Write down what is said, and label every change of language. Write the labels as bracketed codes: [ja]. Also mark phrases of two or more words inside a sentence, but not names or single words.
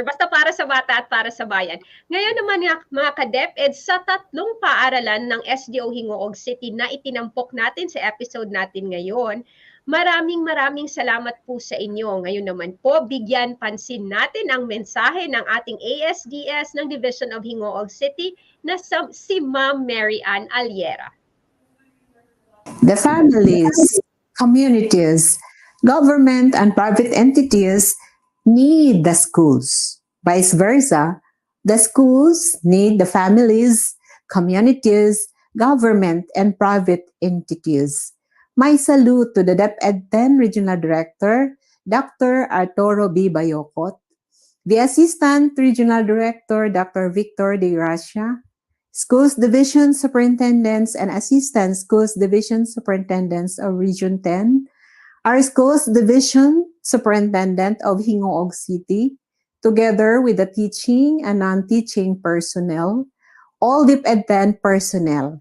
[tl] Basta para sa bata at para sa bayan. Ngayon naman mga ka-DepEd, sa 3 paaralan ng SDO Gingoog City na itinampok natin sa episode natin ngayon, maraming salamat po sa inyo. Ngayon naman po, bigyan pansin natin ang mensahe ng ating ASDS ng Division of Gingoog City na si Ma'am Mary Ann Aliera. [en] The families, communities, government and private entities need the schools. Vice versa, the schools need the families, communities, government, and private entities. My salute to the DepEd 10 Regional Director, Dr. Arturo B. Bayocot, the Assistant Regional Director, Dr. Victor De Gracia, Schools Division Superintendents and Assistant Schools Division Superintendents of Region 10, our Schools Division Superintendent of Gingoog City, together with the teaching and non-teaching personnel, all DepEd 10 personnel.